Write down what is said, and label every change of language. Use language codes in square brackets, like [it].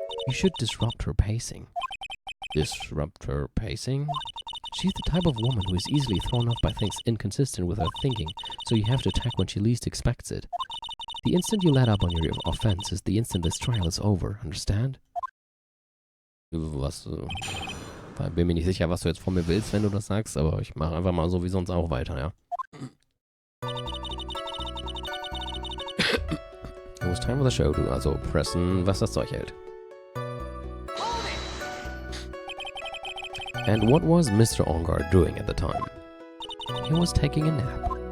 [en] You should disrupt her pacing. Disrupt her pacing? She's the type of woman who is easily thrown off by things inconsistent with her thinking, so you have to attack when she least expects it. The instant you let up on your offense is the instant this trial is over, understand? [de] Was, bin mir nicht sicher, was du jetzt von mir willst, wenn du das sagst, aber ich mache einfach mal so wie sonst auch weiter, ja? [en] It was time for the show to also [de] pressen, was das Zeug hält. [en] And what was Mr. Ongard doing at the time? He was taking a nap.